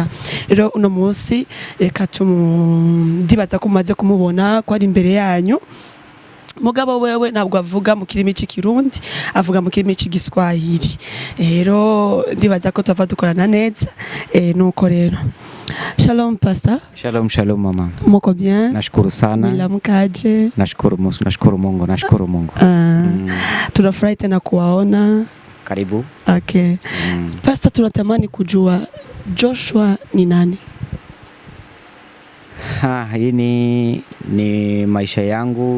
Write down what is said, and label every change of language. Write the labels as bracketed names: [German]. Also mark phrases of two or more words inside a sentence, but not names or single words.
[Rundi] Rero uno munsi reka ndibaza ko mumaze kumubona ko ari imbere yanyu. Mugabo wewe ntabwo avuga mu kirimi cy'Ikirundi, avuga mu kirimi cy'Igiswahili. Rero ndibaza ko tuva dukorana neza. Nuko rero. Shalom pastor. [Swahili] Shalom mama. Mko bien? Nashukuru sana. Mkaje? Nashukuru Mungu. Tunafurahi tena kuwaona. Karibu. Okay. Pastor, tunatamani kujua Joshua ni nani? Hii ni maisha yangu.